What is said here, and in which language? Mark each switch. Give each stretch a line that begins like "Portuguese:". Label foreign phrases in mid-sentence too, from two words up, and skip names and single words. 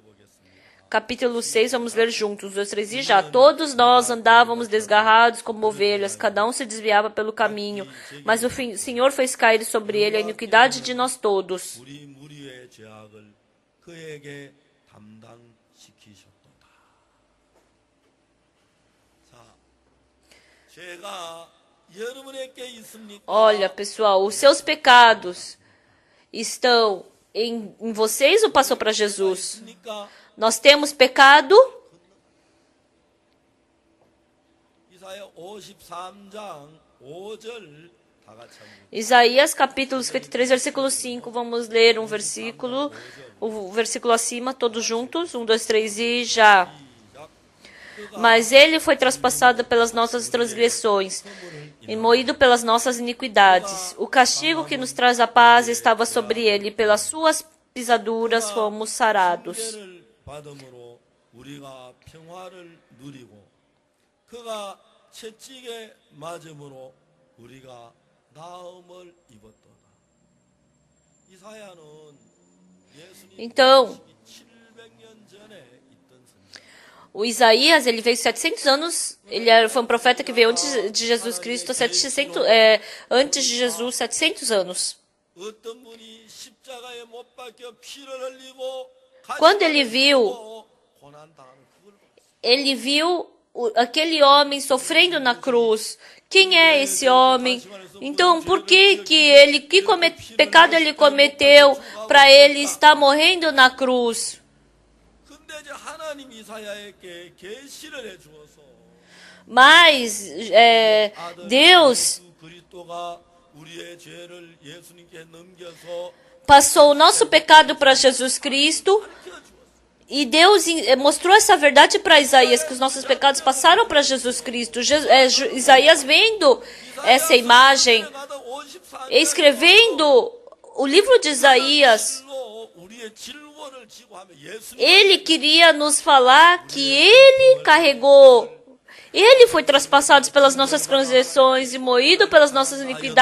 Portuguese: Capítulo 6, vamos ler juntos. 2, 3 e já. Todos nós andávamos desgarrados como ovelhas, cada um se desviava pelo caminho, mas o Senhor fez cair sobre ele a iniquidade de nós todos.
Korean: 우리 무리의 죄악을 그에게 담당시키셨도다. 자, 죄가 여러분에게 있습니까?
Portuguese: Olha, pessoal, os seus pecados estão em vocês ou passou para Jesus?
Korean: 있습니까?
Portuguese: Nós temos pecado?
Korean: 이사야 53장 5절 다 같이 한번
Portuguese: Isaías capítulo 53, versículo 5. Vamos ler um versículo, o versículo acima, todos juntos. 1, 2, 3 e já.
Korean: 시작.
Portuguese: Mas ele foi traspassado pelas nossas transgressões e moído pelas nossas iniquidades. O castigo que nos traz a paz estava sobre ele, e pelas suas pisaduras fomos sarados.
Korean: 징계를 받음으로 우리가 평화를 누리고 그가 채찍에 맞음으로 우리가 나음을 입었도다. 이사야는 예수님
Portuguese: Então,
Korean: 700년 전에 있던 선지.
Portuguese: o Isaías, ele veio 700 anos, foi um profeta que veio antes de Jesus Cristo, antes de Jesus, 700 anos.
Korean: 어떤 분이 십자가에 못 박혀 피를 흘리고
Portuguese: Quando ele viu,
Korean: 고난 당하는 그걸
Portuguese: ele viu aquele homem sofrendo na cruz. Quem é esse homem? Então, por que pecado ele cometeu para ele estar morrendo na cruz?
Korean: 근데 이제 하나님 이사야에게 계시를 해 주어서
Portuguese: Mas Deus
Korean: 그리스도가 우리의 죄를 예수님께 넘겨서
Portuguese: passou o nosso pecado para Jesus Cristo. E Deus mostrou essa verdade para Isaías, que os nossos pecados passaram para Jesus Cristo. Isaías vendo essa imagem, escrevendo o livro de Isaías, ele queria nos falar que ele carregou, ele foi traspassado pelas nossas transgressões e moído pelas nossas iniquidades.